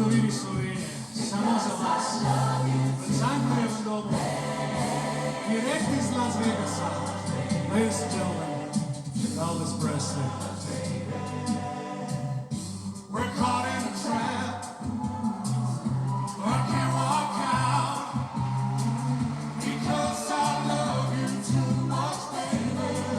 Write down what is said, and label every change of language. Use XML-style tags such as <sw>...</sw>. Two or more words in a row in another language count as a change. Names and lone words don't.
<sl>Slovenije, samo za vas. V Cankarjevem domu, direkt iz Las Vegasa,</sl> <en>ladies and gentlemen, Elvis Presley. We're caught in a trap, I can't walk out, because I love you too much, baby.</en>